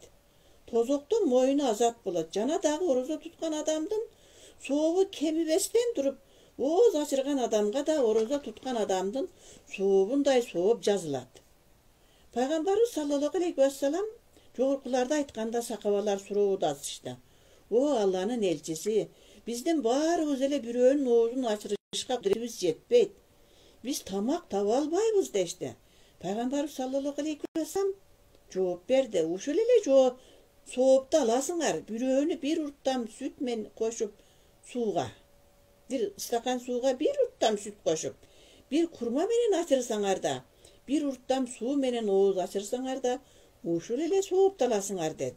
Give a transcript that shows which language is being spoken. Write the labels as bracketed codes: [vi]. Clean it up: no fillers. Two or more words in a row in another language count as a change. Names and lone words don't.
[ky] Тозоктон моюну азат болот. Жана дагы орозо туткан адамдын сообу кемибестен туруп, ооз ачырган адамга да орозо туткан адамдын сообундай сооп жазылат. Пайгамбарыбыз [ar] صلى الله عليه وسلم [ky] жогоркуларда айтканда сахабалар суроодо асышты. О Алланын элчиси, биздин баарыбыз эле бирөөнүн оозун ачырышка кудуретибиз жетпейт. Биз тамак таба албайбыз дешти. Пайгамбарыбыз [ar] صلى الله عليه وسلم [ky] жооп берди. Ушул эле соопту аласыңар. Бирөөнү бир урттам сүт менен кошуп сууга. Бир стакан сууга бир урттам сүт кошуп, бир курма менен ачырсаңар да, бир урттам суу менен ооз ачырсаңар да, ушул эле соопту аласыңар деди.